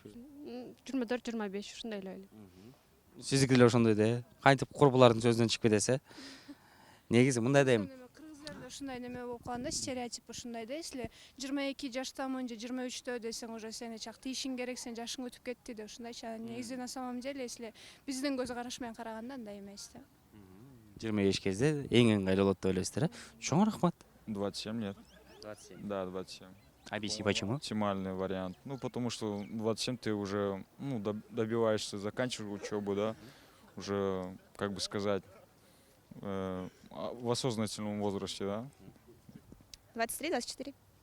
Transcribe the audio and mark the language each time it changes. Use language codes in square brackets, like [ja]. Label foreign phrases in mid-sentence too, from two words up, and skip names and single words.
[ky] 24-25 ушундай эле ойлойм. Сиздики деле ошондой да. Кантип курбулардын сөзүнөн чыгып кетеси? Негизи мындай дейм. Кыргыздарда ушундай неме болуп калган да, стереотип ушундай да, если 22 жаштамын же 23 десең, уже сени чак тийишиң керек, сен жашың өтүп кетти деп ушундайчы. Негизи [ru] на самом деле, если [ky] биздин көз караш менен караганда андай эмес да. 25 кезде эң ыңгайлуу болот деп ойлойсуздар, э? Чоң рахмат. [ru] 27 лет. 27. Да, 27. Объясни почему? Оптимальный вариант. Ну, потому что 27 ты уже добиваешься, заканчиваешь учебу, да, уже, как бы сказать, в осознательном возрасте, да. 23-24.